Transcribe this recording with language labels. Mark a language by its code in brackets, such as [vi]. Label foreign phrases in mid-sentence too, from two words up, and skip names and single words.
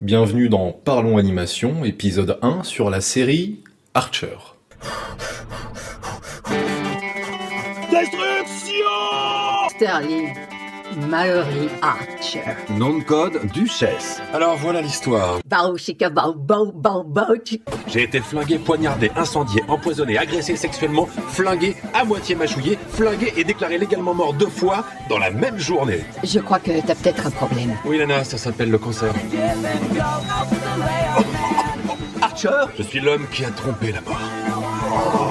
[fr] Bienvenue dans Parlons Animation, épisode 1 sur la série Archer. Destruction! Sterling, Mallory Archer. Nom de code, Duchesse. Alors voilà l'histoire. Bao chika bao bao bao bao chi- J'ai été flingué, poignardé, incendié, empoisonné, agressé sexuellement, flingué, à moitié mâchouillé, flingué et déclaré légalement mort 2 fois dans la même journée. Je crois que t'as peut-être un problème. Oui Lana, ça s'appelle le cancer. Archer, je suis l'homme qui a trompé la mort.